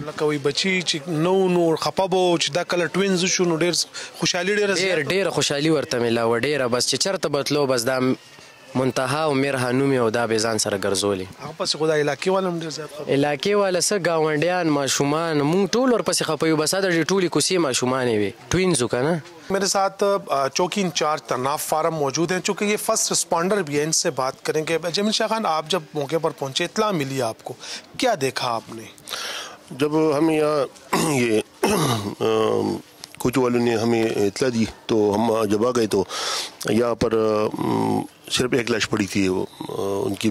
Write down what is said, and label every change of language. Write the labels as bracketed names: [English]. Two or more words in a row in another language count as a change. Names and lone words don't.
[Pashto] لکه وایي بچي چې نو خفه به و چې دا کله ټوینز شو نو ډېر خوشحالي ډېره خوشحالي ورته میلاوه ډېره بس چې چېرته به تلو بس دا منتها او میرها نوم او دا به ځان سره ګرځولې هغه پسې خو دا علاقې والا هم ډېر زیات خفه علاقې والا څه ګاونډیان ماشومان مونږ ټول ورپسې خفه یو بس دا د ټولې کوڅې ماشومانې وې ټوینز وو که نه [Urdu] میرے ساتھ چوکی انچارج طناف فارم موجود ہیں چونکہ یہ [English] first responder [Urdu] بھی ہیں ان سے بات کریں گے جمیل شاہ خان آپ جب موقع پر پہنچے اطلاع ملی آپ کو کیا دیکھا آپ نے جب ہمیں یہاں یہ کچھ والوں نے ہمیں اطلاع دی تو ہم جب آ گئے تو یہاں پر صرف ایک لاش پڑی تھی وہ ان کی